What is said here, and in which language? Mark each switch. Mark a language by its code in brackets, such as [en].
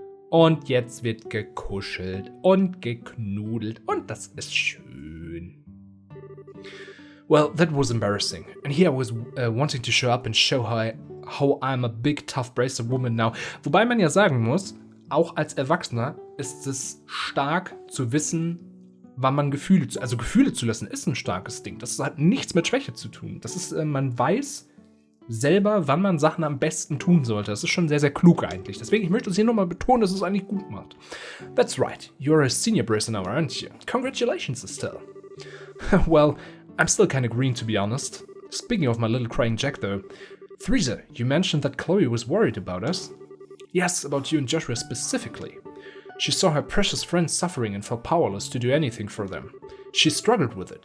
[de] Und jetzt wird gekuschelt und geknudelt und das ist schön. [en] Well, that was embarrassing. And here I was wanting to show up and show how I'm a big, tough, braced woman now. [de] Wobei man ja sagen muss, auch als Erwachsener ist es stark zu wissen, wann man Gefühle zu lassen, ist ein starkes Ding. Das hat nichts mit Schwäche zu tun. Das ist, man weiß selber, wann man Sachen am besten tun sollte. Das ist schon sehr, sehr klug eigentlich. Deswegen, ich möchte es hier nochmal betonen, dass es eigentlich gut macht. [en] That's right. You're a senior bracer now, aren't you? Congratulations, Estelle. Well, I'm still kind of green, to be honest. Speaking of my little crying Jack, though. Theresa, you mentioned that Chloe was worried about us. Yes, about you and Joshua specifically. She saw her precious friends suffering and felt powerless to do anything for them. She struggled with it.